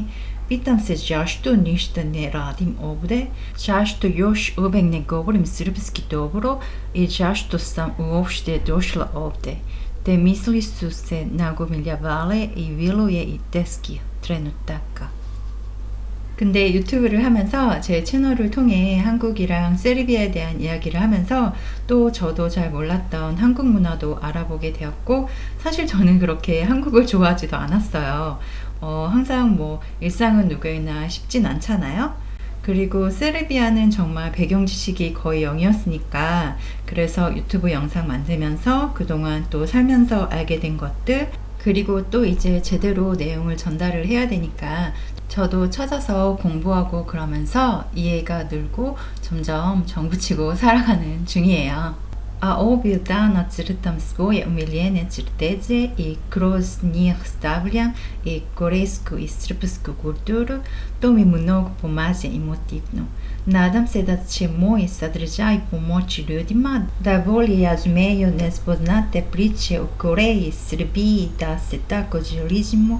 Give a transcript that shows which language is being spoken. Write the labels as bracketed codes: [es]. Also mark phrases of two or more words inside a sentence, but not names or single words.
[sr] Pitam se zašto ništa ne radim ovdje, zašto još uvijek ne govorim srpski dobro i zašto sam uopšte došla ovdje. Te misli su se nagomiljavale и bilo je i teških trenutaka. [ko] 근데 유튜브를 하면서 제 채널을 통해 한국이랑 세르비아에 대한 이야기를 하면서 또 저도 잘 몰랐던 한국 문화도 알아보게 되었고, 사실 저는 그렇게 한국을 좋아하지도 않았어요. 항상 뭐 일상은 누구나 쉽진 않잖아요. 그리고 세르비아는 정말 배경 지식이 거의 0이었으니까 그래서 유튜브 영상 만들면서 그동안 또 살면서 알게 된 것들, 그리고 또 이제 제대로 내용을 전달을 해야 되니까 저도 찾아서 공부하고 그러면서 이해가 늘고 점점 정붙이고 살아가는 중이에요. [sr] A ovih dana crtam svoje omiljene crteže i kroz njih stavljam i korejsku i srpsku kulturu, to mi mnogo pomaže emotivno. Nadam se da će moj sadržaj pomoći ljudima da bolje razumiju nespoznate priče o Koreji, Srbiji, da se tako želimo.